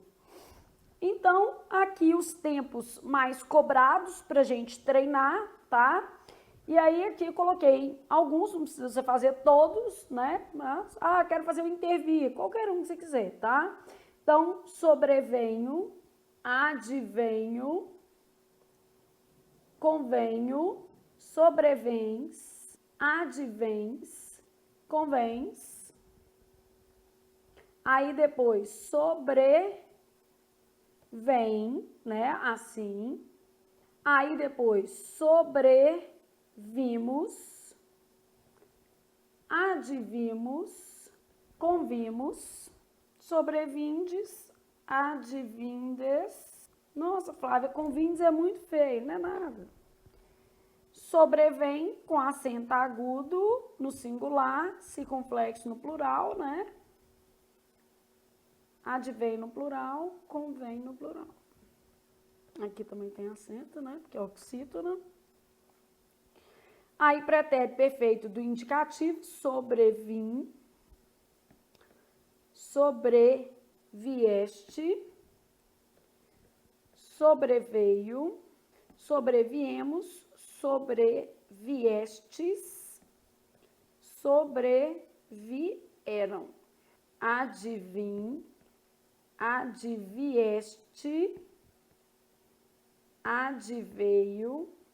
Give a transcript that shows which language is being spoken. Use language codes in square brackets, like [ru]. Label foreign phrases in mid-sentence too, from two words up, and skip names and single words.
[pt] Então, aqui os tempos mais cobrados para a gente treinar, tá? E aí, aqui eu coloquei alguns, não precisa você fazer todos, né? Mas, quero fazer o intervir, qualquer um que você quiser, tá? Então, sobrevenho, advenho, convenho, sobrevens, advens, convens. Aí depois sobrevém, né? Assim. Aí depois sobrevimos, advimos, convimos, sobrevindes, advindes. Nossa, Flávia, convindes é muito feio, não é nada. Sobrevém com acento agudo no singular, circunflexo no plural, né? Advém no plural, convém no plural. Aqui também tem acento, né? Porque é oxítona. Aí, pretérito perfeito do indicativo, sobrevim, sobrevieste, sobreveio, sobreviemos, sobreviestes, sobrevieram, advim, advieste, adveio,